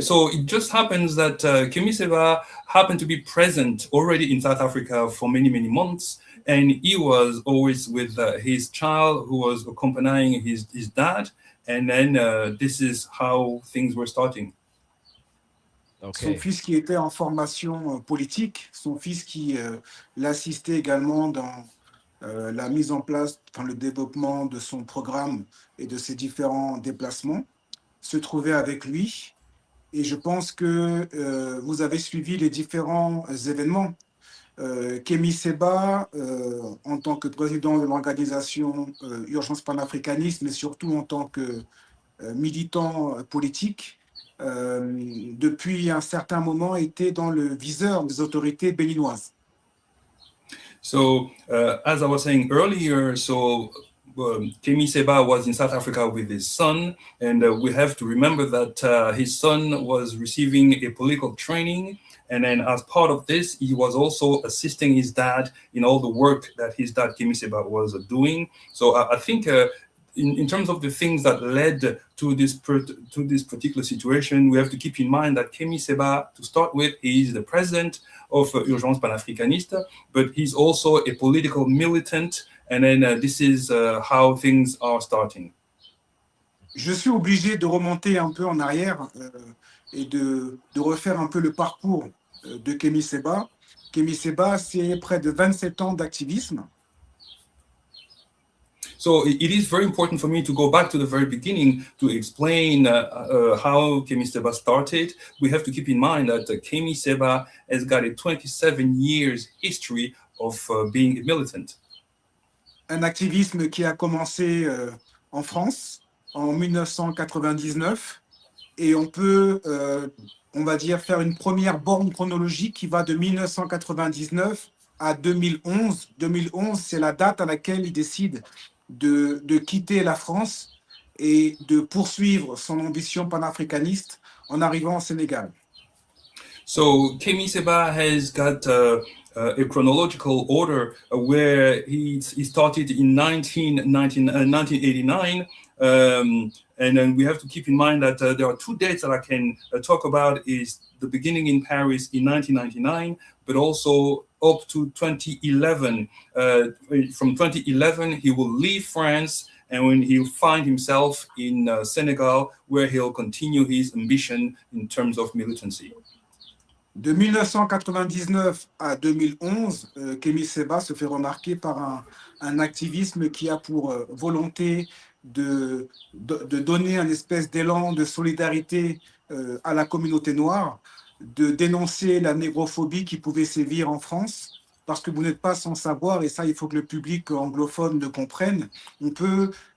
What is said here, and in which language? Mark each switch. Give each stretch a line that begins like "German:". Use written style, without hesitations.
English: So it just happens that Kemi Seba happened to be present already in South Africa for many, many months. And he was always with his child who was accompanying his dad. And then this is how things were starting.
French: Son fils qui était en formation politique, son fils qui l'assistait également dans la mise en place, le développement de son programme et de ses différents déplacements, se trouvait avec lui. Et je pense que vous avez suivi les différents événements. Kemi Seba, en tant que président de l'organisation Urgences Panafricanistes, mais surtout en tant que militant politique, depuis un certain moment était dans le viseur des autorités béninoises.
English: So, as I was saying earlier, Kemi Seba was in South Africa with his son, and we have to remember that his son was receiving a political training, and then as part of this, he was also assisting his dad in all the work that his dad, Kemi Seba, was doing. So I think in terms of the things that led to this particular situation, we have to keep in mind that Kemi Seba, to start with, he is the president of Urgences Panafricanistes, but he's also a political militant, and then this is how things are starting.
French: Je suis obligé de remonter un peu en arrière et de refaire un peu le parcours de Kemi Seba. Kemi Seba, c'est près de 27 ans d'activisme.
English: So it is very important for me to go back to the very beginning to explain how Kemi Seba started. We have to keep in mind that Kemi Seba has got a 27 years history of being a militant.
French: Un activisme qui a commencé en France en 1999 et on peut, on va dire, faire une première borne chronologique qui va de 1999 à 2011. 2011, c'est la date à laquelle il décide de quitter la France et de poursuivre son ambition panafricaniste en arrivant au Sénégal.
English: So Kemi Seba has got a chronological order where he started in 1989, and then we have to keep in mind that there are two dates that I can talk about: is the beginning in Paris in 1999, but also up to 2011. From 2011, he will leave France, and when he'll find himself in Senegal, where he'll continue his ambition in terms of militancy.
French: De 1999 à 2011, Kemi Seba se fait remarquer par un activisme qui a pour volonté de donner un espèce d'élan de solidarité à la communauté noire, de dénoncer la négrophobie qui pouvait sévir en France, parce que vous n'êtes pas sans savoir, et ça il faut que le public anglophone le comprenne, on peut